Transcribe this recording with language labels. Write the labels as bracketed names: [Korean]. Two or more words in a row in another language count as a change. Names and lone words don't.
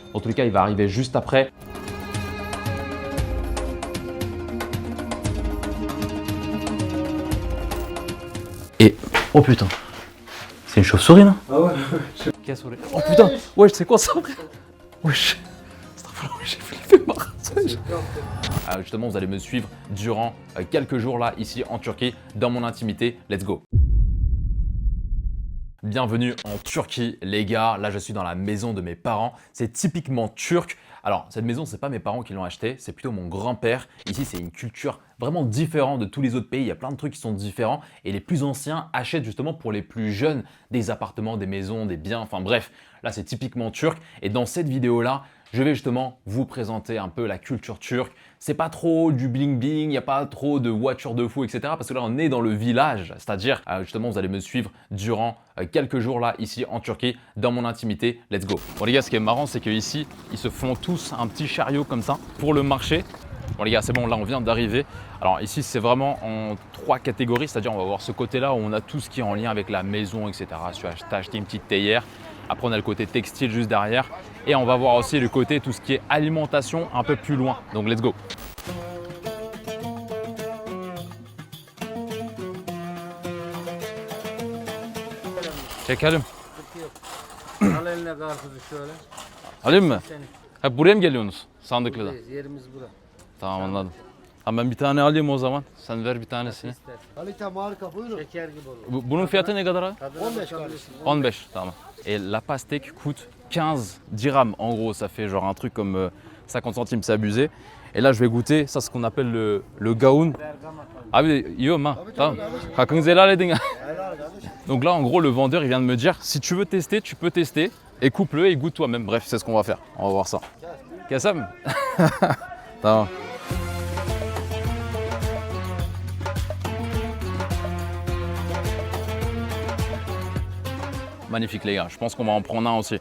[French] En tous les cas, il va arriver juste après. Et oh putain, c'est une chauve-souris, non? Ah ouais. Oh putain, wesh, c'est quoi ça, frère? Wesh, j'ai flippé ma race. Justement, vous allez me suivre durant quelques jours là, ici en Turquie, dans mon intimité. [English] Let's go. [French] Bienvenue en Turquie, les gars. Là, je suis dans la maison de mes parents. C'est typiquement turc. Alors, cette maison, c'est pas mes parents qui l'ont achetée, c'est plutôt mon grand-père. Ici, c'est une culture vraiment différente de tous les autres pays. Il y a plein de trucs qui sont différents et les plus anciens achètent justement pour les plus jeunes des appartements, des maisons, des biens. Enfin bref, là, c'est typiquement turc. Et dans cette vidéo-là, je vais justement vous présenter un peu la culture turque. C'est pas trop du [English] bling bling, [French] il n'y a pas trop de voitures de fou, etc. Parce que là, on est dans le village, c'est-à-dire justement, vous allez me suivre durant quelques jours là, ici en Turquie, dans mon intimité. [English] Let's go. [French] Bon les gars, ce qui est marrant, c'est qu'ici, ils se font tous un petit chariot comme ça pour le marché. Bon les gars, c'est bon, là on vient d'arriver. Alors ici, c'est vraiment en 3 catégories, c'est-à-dire on va voir ce côté-là où on a tout ce qui est en lien avec la maison, etc. Si tu as acheté une petite théière. Après, on a le côté textile juste derrière. Et on va voir aussi le côté tout ce qui est alimentation un peu plus loin. Donc, [English] let's go. [Turkish] Çekelim. Al eline karpuzu şöyle. Alayım mı? Senin. Ha, buraya mı geliyorsunuz? Sandıklı'da. Buradayız, yerimiz bura. Tamam anladım. Tamam ben bir tane alayım o zaman. Sen ver bir tanesini. İster. Kalite marka buyurun. Şeker gibi olur. Bunun fiyatı ne kadar abi? Tadına 15 bakabilirsin. 15, tamam. [French] Et la pastèque coûte 15 dirhams. En gros, ça fait genre un truc comme 50 centimes, c'est abusé. Et là, je vais goûter, ça, ce qu'on appelle le gaoun. [Turkish] Abi yiyorum ha. Tamam. Hakkınızı helal edin. [French] Donc là, en gros, le vendeur, il vient de me dire, si tu veux tester, tu peux tester. Et coupe-le et goûte toi-même. Bref, c'est ce qu'on va faire. On va voir ça. [Turkish] Kassam. Tamam. [French] Magnifique les gars, je pense qu'on va en prendre un aussi.